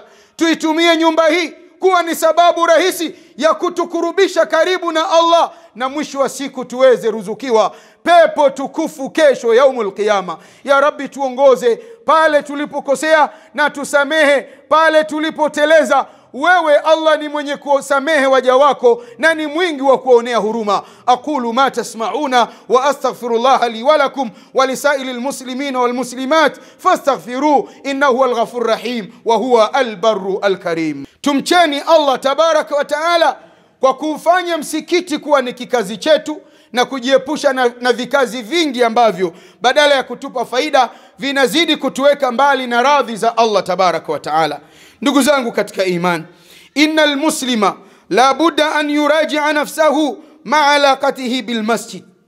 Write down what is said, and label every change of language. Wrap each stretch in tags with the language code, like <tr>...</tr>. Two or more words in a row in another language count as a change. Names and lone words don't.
<sw>Tuitumie nyumba hii kuwa ni sababu rahisi ya kutukurubisha karibu na Allah, na mwisho wa siku tuweze ruzukiwa pepo tukufu kesho</sw> <ar>يوم القيامة. يا رب,</ar> <sw>tuongoze pale tulipokosea na tusamehe pale tulipoteleza. Wewe Allah ni mwenye kusamehe waja wako na ni mwingi wa kuonea huruma.</sw> <ar>أقول ما تسمعون وأستغفر الله لي ولكم ولسائر المسلمين والمسلمات فاستغفروه إنه هو الغفور الرحيم وهو البر الكريم.</ar> <sw>Tumcheni</sw> <ar>الله تبارك وتعالى</ar> <sw>kwa kufanya msikiti kuwa ni kikazi chetu na kujiepusha na vikazi vingi ambavyo badala ya kutupa faida vinazidi kutuweka mbali na radhi za</sw> <ar>الله تبارك وتعالى.</ar> <sw>Ndugu zangu katika iman,</sw> <ar>إن المسلم لا بد أن يراجع نفسه مع علاقته بالمسجد.</ar>